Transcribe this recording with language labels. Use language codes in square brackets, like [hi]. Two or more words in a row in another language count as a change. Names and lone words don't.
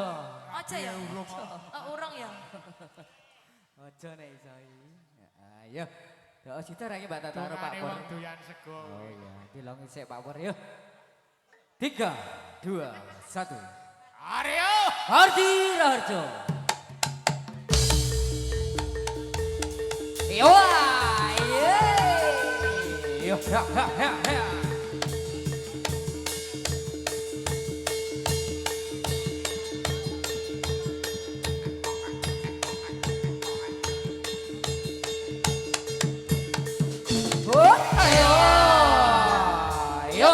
[jv] Aja ya. Urung ya. Ojo nek iso iki. Ayo. Doa sita ra iki Mbak Tata karo Pak Dongane Pur. wong doyan sego. Oh iya, dilongi sik Pak Pur yo. 3 2 1. Aryo. Hardi Raharjo. Yo. Yo, ha ha ha ha. Ayo. Yo.